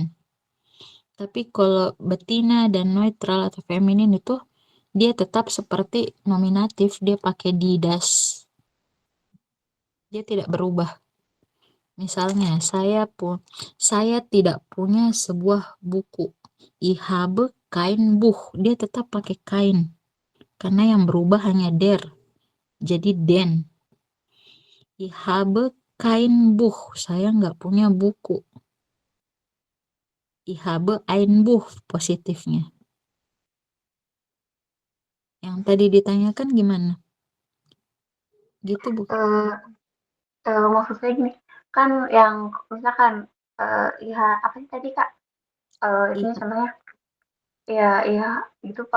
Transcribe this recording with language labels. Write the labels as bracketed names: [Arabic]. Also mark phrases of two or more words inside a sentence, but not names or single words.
[Indonesian] Tapi kalau betina dan neutral atau feminin itu dia tetap seperti nominatif, dia pakai di das. Dia tidak berubah. Misalnya, saya tidak punya sebuah buku. [German] Ich habe kein Buch. [Indonesian] Dia tetap pakai kain. Karena yang berubah hanya der. [German] Jadi den. Ich habe kein Buch. [Indonesian] Saya nggak punya buku. [German] Ich habe ein Buch positifnya. [Indonesian] Yang tadi ditanyakan gimana? Gitu, Bu. Maksud saya gini, kan yang misalkan ya apa sih tadi Kak? Itu Iya. contohnya. Iya gitu Pak.